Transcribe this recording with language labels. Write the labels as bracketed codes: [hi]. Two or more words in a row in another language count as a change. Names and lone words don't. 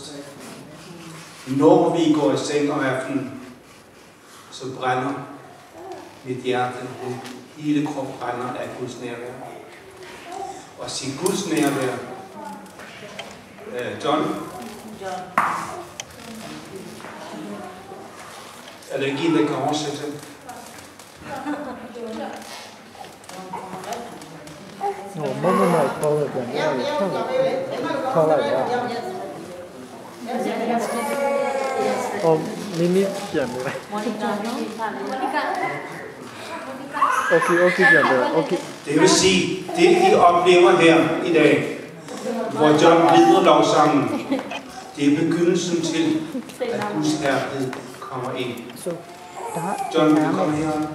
[da] Når vi går i seng om aftenen, så brænder mit hjerte, hele kroppen brænder af Guds nærvær. Og sige Guds nærvær. John? Er der ikke en, der kan oversætte? Mimiပြန်ပေးလိုက် Okay. Det vil sige, det I oplever her i dag, hvor John lider lovsangen, det er begyndelsen til, at Guds herlighed kommer ind. John, vil du komme her?